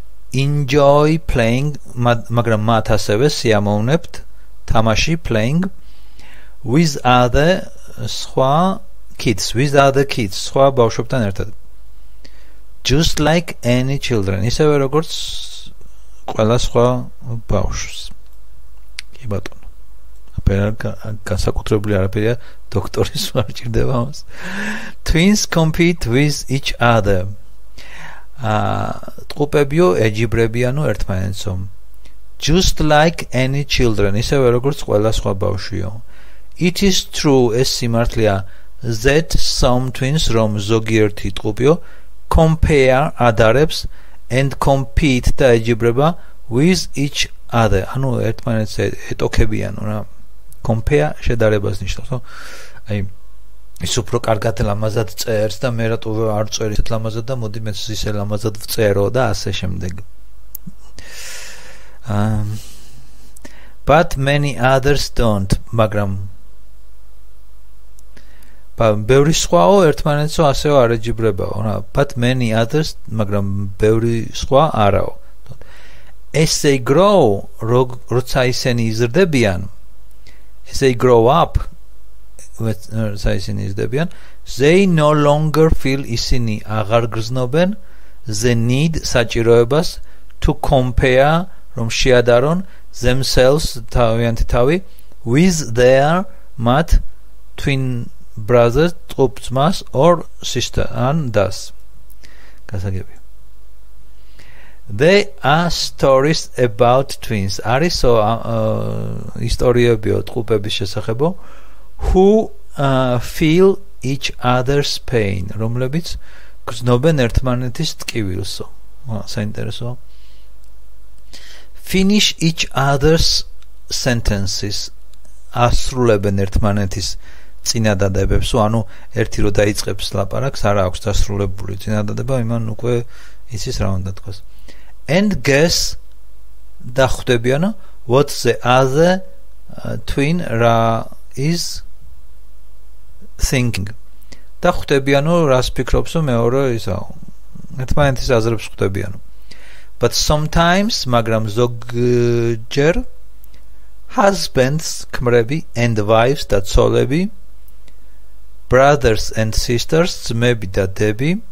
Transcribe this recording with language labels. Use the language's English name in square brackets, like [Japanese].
[English] enjoy playing [Georgian] მაგრამ მათ ასევე სიამოვნებთ თამაში [English] playing with other kids [Georgian] სხვა ბავშვებთან ერთად [English] just like any children [Georgian] ისევე როგორც ყველა სხვა ბავშვს კი ბატონო განსაკუთრებული არაფერია დოქტორის არ ჭირდება ამას [English] twins compete with each other [Georgian] ტყუპებიო ეჯიბრებიანო ერთმანეთსო. [English] Just like any children, [Georgian] ისევე როგორც ყველა სხვა ბავშვიო. [English] It is true, [Georgian] ეს სიმართლეა, [English] that some twins, [Georgian] რომ ზოგიერთი ტყუპიო [English] compare ადარებს and compete [Georgian] და ეჯიბრება [English] with each other. [Georgian] ანუ ერთმანეთს ეტოქებიანო რა. Compare შედარებას ნიშნავს, ხო? აი ის უფრო კარგად ლამაზად წერს და მე რატო არ წერი ისეთ ლამაზად და მოდი მეც ისე ლამაზად ვწერო და ასე შემდეგ. [English] But many others don't, [Georgian] მაგრამ ბევრი სხვაო ერთმანეთსო ასეო არ ეჯიბრებაო რა. [English] But many others, [Georgian] მაგრამ ბევრი სხვა არაო. [English] As they grow, [Georgian] როცა ისინი იზრდებიან, [English] as they grow up, როცა ისინი იზრდებიან, they no longer feel [Georgian] ისინი აღარ გრძნობენ [English] the need საჭიროებას to compare, [Georgian] რომ შეადარონ [English] themselves [Georgian] თავიანთი თავი [English] with their [Georgian] მათ [English] twin brothers, [Georgian] ტყუპ-ძმას [English] or sister and das. [Georgian] გასაგებია. [English] There are stories about twins. [Georgian] არისო ისტორიებიო ტყუპების შესახებო [English] who feel each other's pain. [Georgian] რომლებიც გრძნობენ ერთმანეთის ტკივილსო. საინტერესოა. [English] Finish each other's sentences. [Georgian] ასრულებენ ერთმანეთის წინადადებებს, ანუ ერთი რო დაიწყებს ლაპარაკს, არ აქვს დასრულებული წინადადება, იმან უკვე იცის რა უნდა თქვას. [English] And guess [Georgian] და ხვდებიანო [English] what the other twin რა is thinking. [Georgian] და ხვდებიანო რას ფიქრობსო მეორე ისაო. ერთმანეთის აზრებს ხვდებიანო. [English] But sometimes, [Georgian] მაგრამ ზოგჯერ [English] husbands, ქმრები and wives [Georgian] და ცოლები, [English] brothers and sisters, [Georgian] ძმები და დები,